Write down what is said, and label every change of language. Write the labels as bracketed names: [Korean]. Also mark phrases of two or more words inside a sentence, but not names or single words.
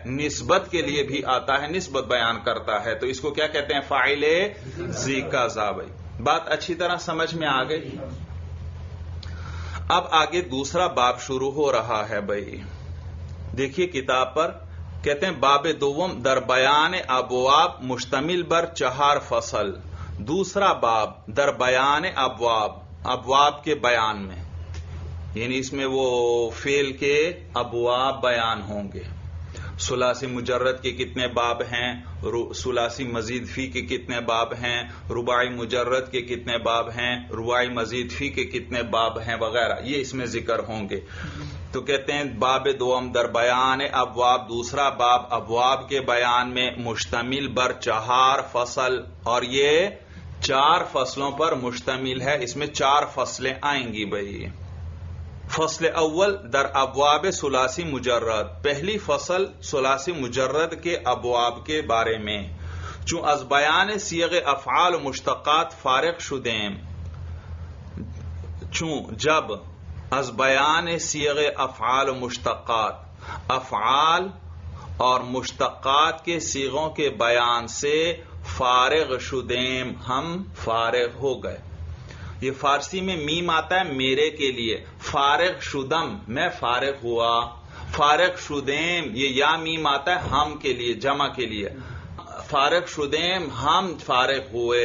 [Urdu] نسبت کے لیے بھی آتا ہے، نسبت بیان کرتا ہے. تو اس کو کیا کہتے ہیں؟ فاعل ذی قضا. بھائی بات اچھی طرح سمجھ میں آ گئی. اب آگے دوسرا باب شروع ہو رہا ہے. بھائی دیکھیے کتاب پر کہتے ہیں [Persian] باب دوم در بیان ابواب مشتمل بر 4 فصل. [Urdu] دوسرا باب [Persian] در بیان ابواب [Urdu] کے بیان میں، یعنی اس میں وہ فعل کے ابواب بیان ہوں گے. ثلاثی مجرد کے کتنے باب ہیں، ثلاثی مزید فی کے کتنے باب ہیں، رباعی مجرد کے کتنے باب ہیں، رباعی مزید فی کے کتنے باب ہیں وغیرہ، یہ اس میں ذکر ہوں گے. تو کہتے ہیں [Persian] باب دوم در بیان ابواب، [Urdu] دوسرا باب ابواب کے بیان میں، [Persian] مشتمل بر 4 فصل، [Urdu] اور یہ 4 فصلوں پر مشتمل ہے. اس میں 4 فصلیں آئیں گی. بھائی [Persian] فصل اول در ابواب ثلاثی مجرد، [Urdu] پہلی فصل ثلاثی مجرد کے ابواب کے بارے میں. [Persian] چون از بیان صیغ افعال و مشتقات فارغ شدیم، چون جب از بیان صیغ افعال و مشتقات، [Urdu] افعال اور مشتقات کے صیغوں کے بیان سے [Persian] فارغ شدیم، [Urdu] ہم فارغ ہو گئے. یہ فارسی میں میم آتا ہے میرے کے لیے، [Persian] فارغ شدم [Urdu] میں فارغ ہوا، [Persian] فارغ شدیم [Urdu] یہ یا میم آتا ہے ہم کے لیے، جمع کے لیے، [Persian] فارغ شدیم [Urdu] ہم فارغ ہوئے.